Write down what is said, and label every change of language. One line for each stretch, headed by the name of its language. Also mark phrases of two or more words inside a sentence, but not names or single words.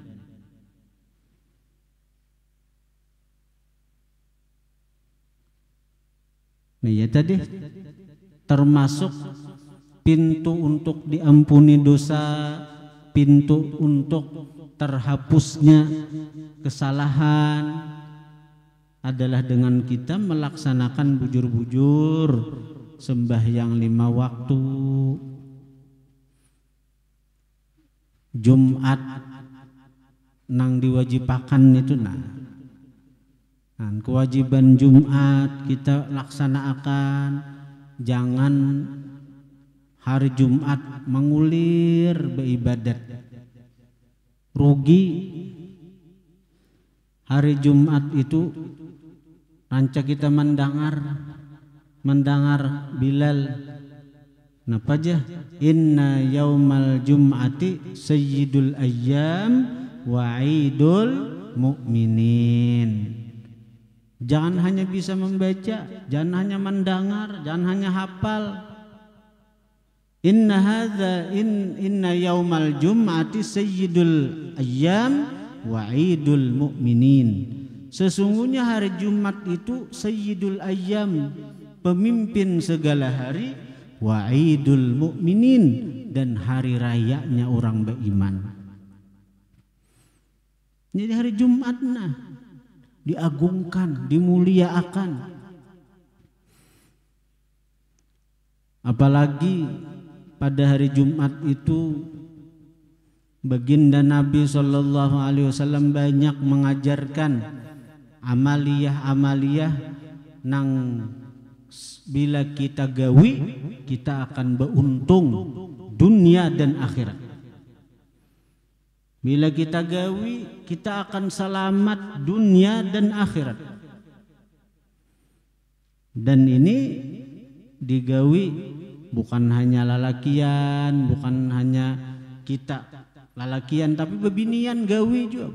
Indonesian: Nah ya tadi termasuk pintu untuk diampuni dosa, pintu untuk terhapusnya kesalahan adalah dengan kita melaksanakan bujur-bujur sembahyang 5 waktu,
Banjar: Jumat nang diwajibakan itu kewajiban Jumat kita laksanakan.
Indonesian: Jangan hari Jumat mengulir beribadat, rugi.
Banjar: Hari Jumat itu ranca kita mendengar Bilal napa aja,
Arabic: إن يوم الجمعة سيد الأيام وعيد المؤمنين.
Indonesian: Jangan hanya bisa membaca, jangan hanya mendengar, jangan hanya hafal.
Arabic: إن يوم الجمعة سيد الأيام وعيد المؤمنين.
Indonesian: Sesungguhnya hari Jumat itu
Arabic: سيد الأيام,
Indonesian: pemimpin segala hari,
Arabic: وعيد المؤمنين,
Indonesian: dan hari rayanya orang beriman. Jadi hari Jumat diagungkan, dimuliakan.
Banjar: Apalagi pada hari Jumat itu baginda Nabi SAW banyak mengajarkan amaliyah-amaliyah nang bila kita gawi kita akan beruntung dunia dan akhirat. Bila kita gawi kita akan selamat dunia dan akhirat. Dan ini digawi bukan hanya lalakian, bukan hanya kita lalakian, tapi bebinian gawi juga.